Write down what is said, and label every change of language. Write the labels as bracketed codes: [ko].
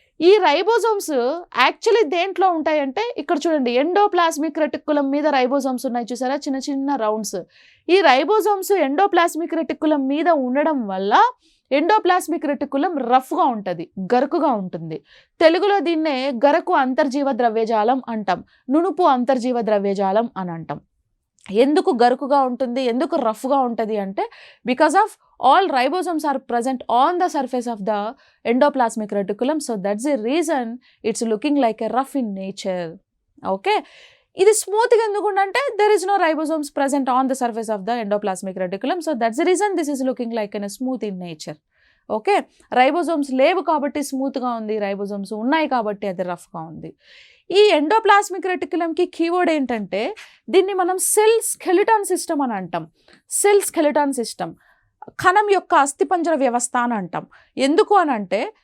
[te] ఈ ribosomes actually దేంట్లో ఉంటాయంటే ఇక్కడ చూడండి, ఎండోప్లాస్మిక్ రెటిక్యులం మీద రైబోజోమ్స్ ఉన్నాయి చూసారా, చిన్న చిన్న రౌండ్స్. ఈ రైబోజోమ్స్ ఎండోప్లాస్మిక్ రెటిక్యులం మీద ఉండడం వల్ల ఎండోప్లాస్మిక్ రెటిక్యులం రఫ్గా ఉంటుంది, గరుకుగా ఉంటుంది. తెలుగులో దీన్నే గరకు అంతర్జీవ ద్రవ్యజాలం అంటాం, నునుపు అంతర్జీవ ద్రవ్యజాలం అని అంటాం. ఎందుకు గరుకుగా ఉంటుంది, ఎందుకు రఫ్గా ఉంటుంది అంటే [en] Because of all ribosomes are present on the surface of the endoplasmic reticulum. So that's the reason it's looking like a rough in nature. Okay, [te] ఇది స్మూత్గా ఎందుకుంటే [en] there is no ribosomes present on the surface of the endoplasmic reticulum. So that's the reason this is looking like a smooth in nature. [te] Okay, ribosomes లేవు కాబట్టి స్మూత్గా ఉంది, ribosomes ఉన్నాయి కాబట్టి అది రఫ్గా ఉంది. ఈ ఎండోప్లాస్మిక్ రెటిక్యులంకి కీవర్డ్ ఏంటంటే దీన్ని మనం సెల్ స్కెలిటాన్ సిస్టమ్ అని అంటాం. సెల్ స్కెలిటాన్ సిస్టమ్, కణం యొక్క అస్థిపంజర వ్యవస్థ అని అంటాం. ఎందుకు అని అంటే